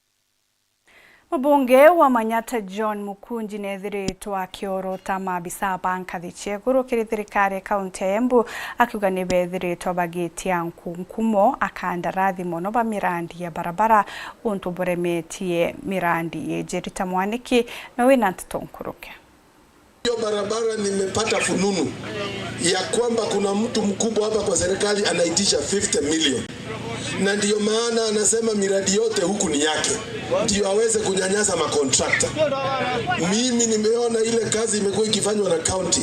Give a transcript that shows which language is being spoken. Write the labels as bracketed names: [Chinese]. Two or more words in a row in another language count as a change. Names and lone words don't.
[Meru] Mbunge wa Manyata John Mukunji nethiritwa akiorota mabisa banka thicheguru kiri thirikari kaunti ya Embu akiuga ni bethiritwa bagitia nkunkumo akandarathi mono ba mirandi ya barabara untu buremetie mirandi yejerita mwaniki na wina ntutonkuruke. [Swahili] Hiyo barabara nimepata fununu ya kwamba kuna mtu mkubwa hapa kwa serikali anaitisha 50 million. Na ndiyo maana anasema miradi yote huku ni yake. Ndiyo aweze kunyanyasa makontrakta. Mimi nimeona ile kazi imekuwa ikifanywa na county.